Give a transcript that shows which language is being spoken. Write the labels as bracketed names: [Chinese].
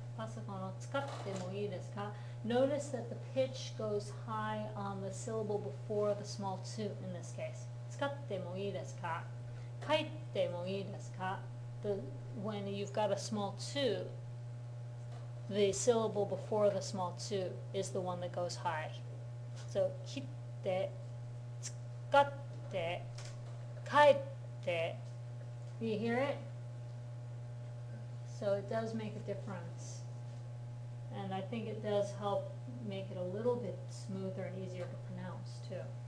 [Japanese] パソコンを使ってもいいですか? [English] Notice that the pitch goes high on the syllable before the small 2 in this case. [Japanese] 使ってもいいですか?帰ってもいいですか? [English] When you've got a small 2, the syllable before the small 2 is the one that goes high. [Japanese] So, 切って、使って、帰って. [English] Do you hear it? So it does make a difference. And I think it does help make it a little bit smoother and easier to pronounce too.